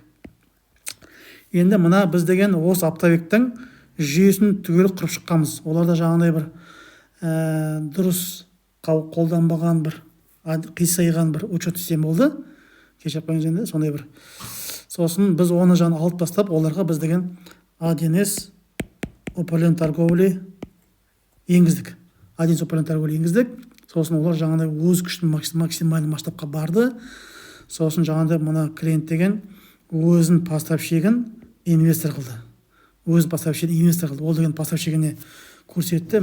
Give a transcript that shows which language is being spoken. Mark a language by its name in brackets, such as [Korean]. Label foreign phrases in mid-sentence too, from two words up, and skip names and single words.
[Kazakh] Енді мына біз деген осы оптовиктің жүйесін түгел құрып шыққанбыз. Оларда жаңағыдай бір дұрыс қолданбаған бір қисайған бір учет система болды. Кешіп қойыңыз енді, сондай бір. Сосын біз оны жаңа алып тастап, оларға біз деген 1С [Russian] управление торговли [Kazakh] енгіздік. Сосын олар жаңағыдай өз күшін максимальный масштабқа барды. Сосын жаңағыдай мына клиент деген өзін поставщигін инвестор қылды. Ол деген поставщигіне көрсетті.